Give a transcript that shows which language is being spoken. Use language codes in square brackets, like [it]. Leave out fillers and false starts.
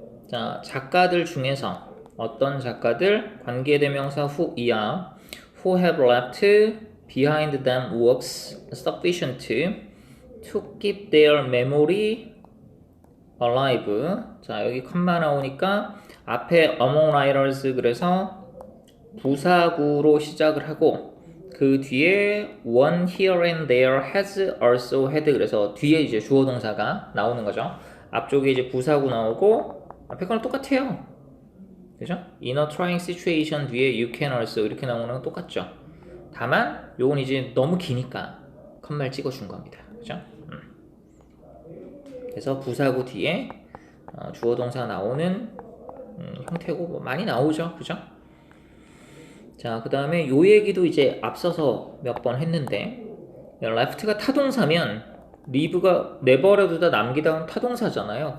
[ko] 자, 작가들 중에서 어떤 작가들 관계대명사 who이야. [en] who have left behind them works sufficient to keep their memory alive. [ko] 자, 여기 컴마 나오니까 앞에 among writers 그래서 부사구로 시작을 하고 그 뒤에 [en] one here and there has also had [ko] 그래서 뒤에 이제 주어 동사가 나오는 거죠. 앞쪽에 이제 부사구 나오고 앞에 거랑 똑같아요. 그죠? [en] In a trying situation [ko] 뒤에 [en] you can also [ko] 이렇게 나오는 건 똑같죠. 다만 요건 이제 너무 기니까 컴마를 찍어준 겁니다. 그죠? 그래서 부사구 뒤에 주어 동사 나오는 형태고 뭐 많이 나오죠. 그죠? 자, 그 다음에 요 얘기도 이제 앞서서 몇 번 했는데 left가 타동사면 leave가 내버려두다 남기다 타동사잖아요.